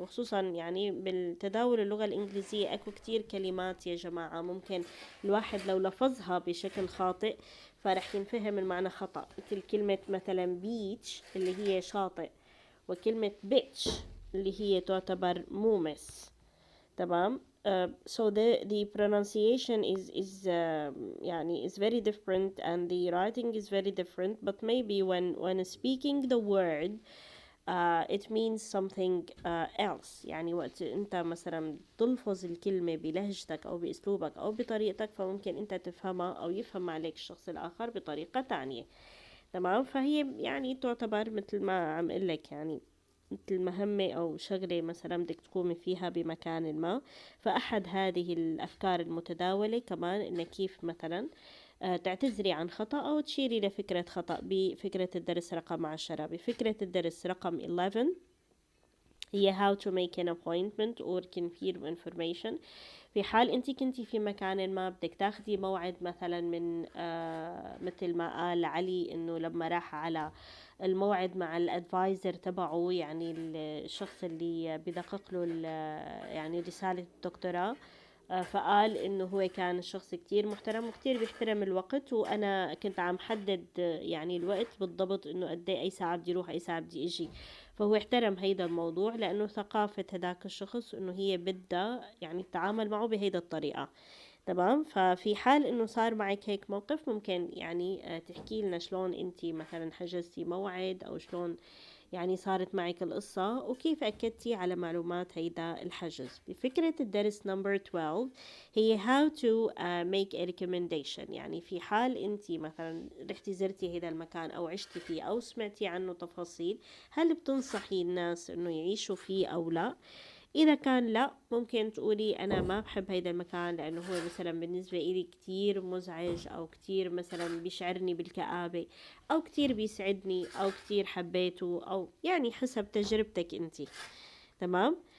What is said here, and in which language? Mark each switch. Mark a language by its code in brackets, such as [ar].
[ar] وخصوصا يعني بالتداول اللغة الإنجليزية أكو كتير كلمات يا جماعة ممكن الواحد لو لفظها بشكل خاطئ فرح ينفهم المعنى خطأ. مثل كلمة مثلا beach اللي هي شاطئ، وكلمة bitch اللي هي تعتبر مومس. تمام. [en] So the pronunciation is [ar] يعني [en] is very different and the writing is very different, but maybe when speaking the word it means something else. [ar] يعني وقت انت مثلا تلفظ الكلمة بلهجتك او باسلوبك او بطريقتك، فممكن انت تفهمها او يفهم عليك الشخص الاخر بطريقة تانية. تمام. فهي يعني تعتبر مثل ما عم قلك، يعني مثل مهمة أو شغلة مثلا بدك تقومي فيها بمكان ما. فأحد هذه الأفكار المتداولة كمان إن كيف مثلا تعتذري عن خطأ أو تشيري لفكرة خطأ بفكرة الدرس رقم 10. بفكرة الدرس رقم 11 هي [en] how to make an appointment or confirm information. [ar] في حال انت كنتي في مكان ما بدك تاخدي موعد مثلا من مثل ما قال علي انه لما راح على الموعد مع الادفايزر تبعه، يعني الشخص اللي بدقق له يعني رسالة الدكتوراه، فقال انه هو كان شخص كتير محترم وكتير بيحترم الوقت، وانا كنت عم حدد يعني الوقت بالضبط انه قد اي ساعة بدي اروح اي ساعة بدي اجي. فهو احترم هيدا الموضوع لانه ثقافة هداك الشخص انه هي بدها يعني تتعامل معه بهيدا الطريقة. تمام. ففي حال انه صار معك هيك موقف، ممكن يعني تحكي لنا شلون انتي مثلا حجزتي موعد، او شلون يعني صارت معك القصة، وكيف أكدتي على معلومات هيدا الحجز. بفكرة الدرس نمبر 12 هي [en] how to make a recommendation. [ar] يعني في حال انتي مثلا رحتي زرتي هيدا المكان أو عشتي فيه أو سمعتي عنه تفاصيل، هل بتنصحي الناس انه يعيشوا فيه أو لا؟ إذا كان لا، ممكن تقولي أنا ما بحب هيدا المكان لأنه هو مثلا بالنسبة إلي كتير مزعج، أو كتير مثلا بيشعرني بالكآبة، أو كتير بيسعدني، أو كتير حبيته، أو يعني حسب تجربتك أنتي. تمام.